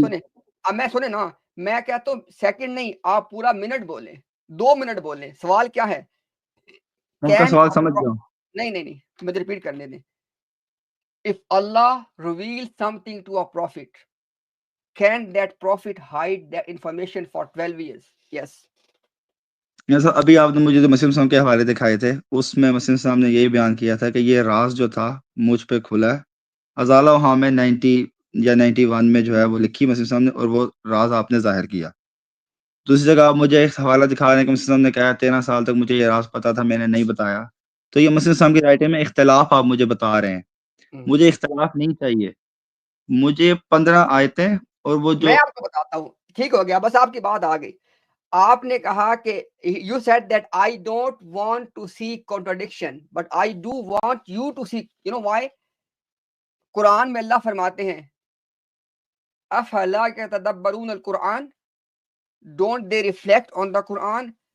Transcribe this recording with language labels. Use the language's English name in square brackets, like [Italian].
[Urdu] سنے اب میں سنے نا, میں کہتا ہوں سیکنڈ نہیں, آپ پورا منٹ بولیں, 2 منٹ بولیں. سوال کیا ہے؟ ان کا سوال سمجھ گیا ہوں. نہیں مجھے ریپیٹ کرنے دیں. [English] If Allah reveals something to a prophet, can that prophet hide that information for 12 years? Yes. [Urdu] جیسا ابھی آپ نے مجھے جو مسلم صاحب کے حوالے دکھائے تھے, اس میں مسلم صاحب نے یہی بیان کیا تھا کہ یہ راز جو تھا مجھ پہ کھلا ہے. ازالہ وہاں میں 90 یا 91 میں جو ہے وہ لکھی مسلم صاحب نے, اور وہ راز آپ نے ظاہر کیا. دوسری جگہ آپ مجھے ایک حوالہ دکھا رہے ہیں کہ مسلم صاحب نے کہا 13 سال تک مجھے یہ راز پتا تھا, میں نے نہیں بتایا. تو یہ مسلم صاحب کی رائٹنگ میں اختلاف آپ مجھے بتا رہے ہیں. مجھے اختلاف نہیں چاہیے, مجھے 15 آیتیں اور وہ جو میں آپ کو بتاتا ہوں. ٹھیک ہو گیا, بس آپ کی بات آ گئی. آپ نے کہا کہ [English] you said that I don't want to see contradiction, but I do want you to see. You know why? [Urdu] قرآن میں اللہ فرماتے ہیں [Arabic] افلا يتدبرون القرآن, [English] don't they reflect on the Quran?